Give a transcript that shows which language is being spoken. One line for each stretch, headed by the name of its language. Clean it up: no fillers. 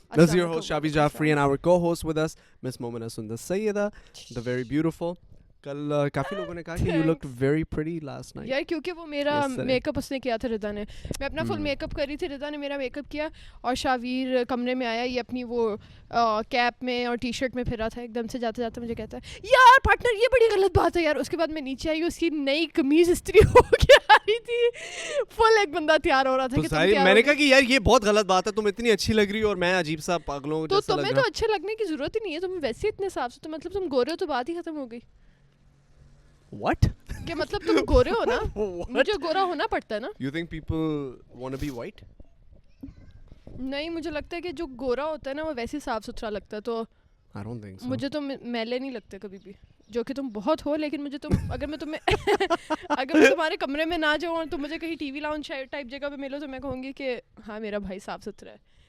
English: This is your host Shabi Jafri and our co-host with us Miss Momina Sundar Sayyida, the very beautiful.
Hindi: कल काफ़ी लोगों ने कहा कि
English: you looked very pretty last night.
Hindi: यार क्योंकि वो मेरा मेकअप उसने किया था रिदा ने. मैं अपना फुल मेकअप कर रही थी, रिदा ने मेरा मेकअप किया और शावीर कमरे में आया, ये अपनी वो कैप में और टी शर्ट में फिरा था. एकदम से जाते जाते मुझे कहता है यार पार्टनर ये बड़ी गलत बात है यार. उसके बाद मैं नीचे आई, उसकी नई कमीज इस्त्री हो के आ रही थी. फुल एक बंदा तैयार हो रहा था कि मैंने कहा कि यार ये बहुत गलत बात है, तुम इतनी अच्छी लग रही हो और मैं अजीब सा पागलों जैसा लग रहा. तो तुम्हें तो अच्छे लगने की जरूरत ही नहीं है, तुम वैसे इतने साफ सुथरे, मतलब तुम गोरे हो तो बात ही खत्म हो गई.
English: What?
Hindi: क्या मतलब तुम गोरे हो ना? मुझे गोरा होना पड़ता है ना?
English: You think people want to be white?
Hindi: नहीं, मुझे लगता है कि जो गोरा होता है ना वो वैसे साफ सुथरा लगता है. तो
English: I don't think so.
Hindi: मुझे तो मैले नहीं लगते कभी भी, जो कि तुम बहुत हो. लेकिन मुझे तुम अगर मैं तुम्हारे कमरे में ना जाऊँ और तुम मुझे कहीं टीवी लाउंज टाइप जगह पे मिलो तो मैं कहूँगी कि हाँ मेरा भाई साफ सुथरा है.